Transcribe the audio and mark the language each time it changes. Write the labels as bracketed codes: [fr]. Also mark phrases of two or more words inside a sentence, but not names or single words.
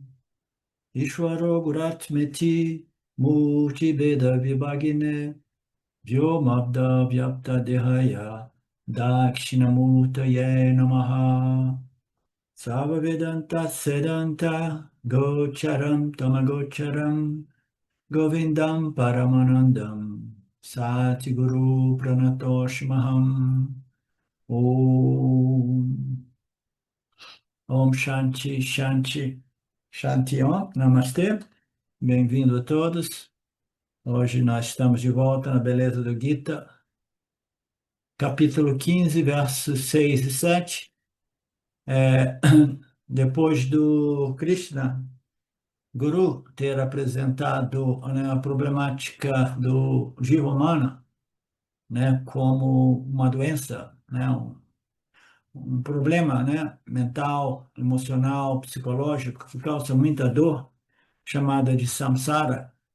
[sa] Ishwaro Guratmeti Murti Veda Vibhagine Vyomabda Vyapta Dehaya Dakshinamurtaye Namaha Sava Vedanta Sedanta Gocharam Tamagocharam Govindam Paramanandam Satguru Pranatoshmaham Om Om Shanti Shanti Shanti Om Namastê. [pt] Bem-vindo a todos. Hoje nós estamos de volta na beleza do Gita, capítulo 15, versos 6 e 7. Depois do Krishna Guru ter apresentado, né, a problemática do jiva humano, né, como uma doença, né, um problema, né, mental, emocional, psicológico que causa muita dor, chamada de samsara,